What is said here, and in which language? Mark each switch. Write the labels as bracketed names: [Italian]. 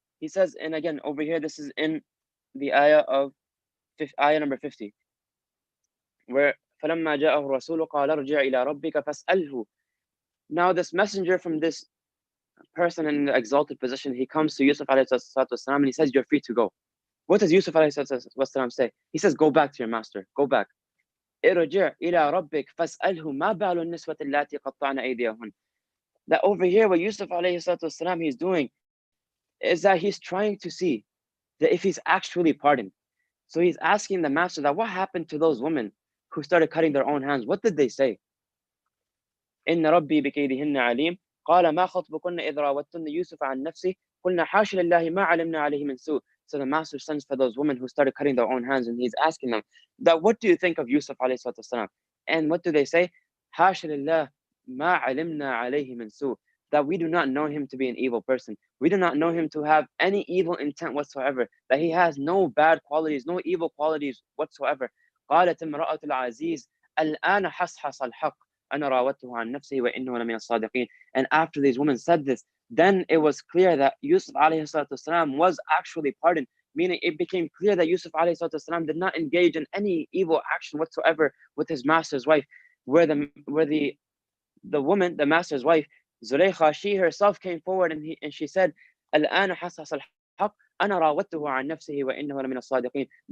[English] He says, and again, over here, this is in the ayah number 50, where [Arabic] فَلَمَّا جَاءَهُ الرَّسُولُ قَالَ ارْجِعْ إِلَىٰ رَبِّكَ فَاسْأَلْهُ. [English] Now this messenger from this person in the exalted position, he comes to Yusuf alayhi and he says, you're free to go. What does Yusuf alayhi say? He says, go back to your master. Go back. [Arabic] ارجع إلى ربك فاسأله ما بال النسوة اللاتي قطعن أيديهن. [English] That over here, what Yusuf alayhi he's doing is that he's trying to see that if he's actually pardoned. So he's asking the master that what happened to those women who started cutting their own hands? What did they say? [Arabic] إن ربي بكيدهن عليم قال ما خطبكن إذ راوتن يوسف عن نفسه قلنا حاشا لله ما علمنا عليه من سوء. [English] So the master sends for those women who started cutting their own hands, and he's asking them that what do you think of Yusuf alayhi salam? And what do they say? [Arabic] حاشا لله ما علمنا عليه من سوء. [English] That we do not know him to be an evil person. We do not know him to have any evil intent whatsoever. That he has no bad qualities, no evil qualities whatsoever. [Arabic] قالت امرأة العزيز الآن حصحص الحق أنا راودته عن نفسه وإنه لمن الصادقين. [English] And after these women said this, then it was clear that Yusuf alayhi was actually pardoned. Meaning it became clear that Yusuf alayhi did not engage in any evil action whatsoever with his master's wife. Where the woman, the master's wife, Zulaykha, she herself came forward and she said, [Arabic] الآن حصحص الحق أنا راودته عن نفسه وإنه لمن الصادقين.